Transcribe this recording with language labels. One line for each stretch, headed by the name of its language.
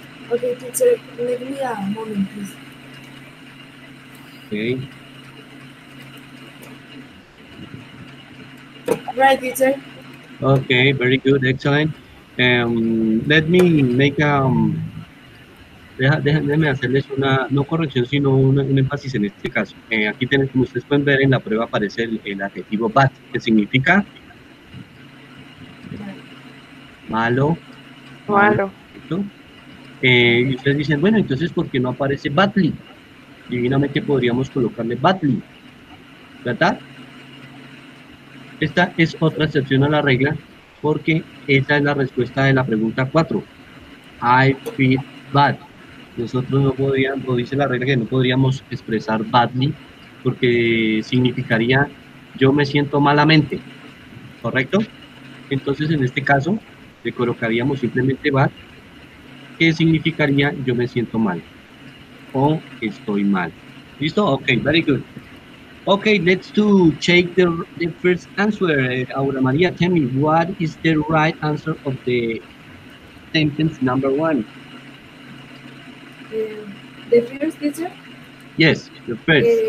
English: Okay, teacher, give me a moment, please. Okay. Right, teacher. Okay, very good, excellent. Let me make
Spanish: déjenme hacerles una, no corrección, sino un énfasis en este caso. Aquí tienen, como ustedes pueden ver en la prueba aparece el adjetivo bad, que significa malo, malo, Malo. ¿cierto? Y ustedes dicen, bueno, entonces, ¿por qué no aparece badly? Divinamente podríamos colocarle badly, ¿verdad? Esta es otra excepción a la regla, porque esa es la respuesta de la pregunta 4.
English: I feel bad.
Spanish: Nosotros no podríamos, o dice la regla que no podríamos expresar badly, porque significaría yo me siento malamente, ¿correcto? Entonces, en este caso, le colocaríamos simplemente bad, que significaría yo me siento mal, o estoy mal.
English: ¿Listo? Ok, very good. Okay, let's to check the first answer. Aura Maria, tell me, what is the right answer of the sentence number 1? The first teacher, Yes, the first.